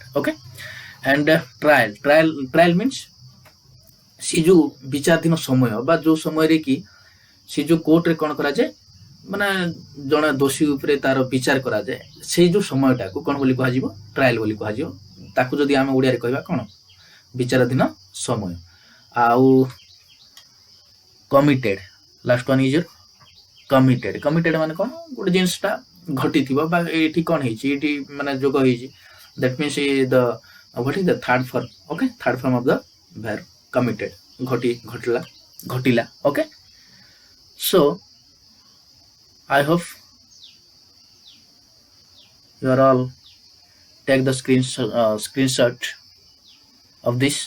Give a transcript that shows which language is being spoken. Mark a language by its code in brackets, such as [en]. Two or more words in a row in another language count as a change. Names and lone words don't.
[en] okay, and trial means [or] ସେ ଯୋଉ ବିଚାରାଧୀନ ସମୟ ବା ଯୋଉ ସମୟରେ କି ସେ ଯୋଉ କୋର୍ଟରେ କ'ଣ କରାଯାଏ, ମାନେ ଜଣେ ଦୋଷୀ ଉପରେ ତାର ବିଚାର କରାଯାଏ, ସେଇ ଯୋଉ ସମୟଟାକୁ କ'ଣ ବୋଲି କୁହାଯିବ, ଟ୍ରାଏଲ ବୋଲି କୁହାଯିବ. ତାକୁ ଯଦି ଆମେ ଓଡ଼ିଆରେ କହିବା କ'ଣ, ବିଚାରାଧୀନ ସମୟ. ଆଉ କମିଟେଡ୍, [en] last one is committed [or] ମାନେ କ'ଣ, ଗୋଟେ ଜିନିଷଟା ଘଟିଥିବ ବା ଏଇଠି କ'ଣ ହେଇଛି, ଏଇଠି ମାନେ ଯୋଗ ହେଇଛି, [en] that means the what is the third form? Okay, third form of the verb committed. [or] Ghotila. [en] Okay, so I hope you are all take the screenshot of this.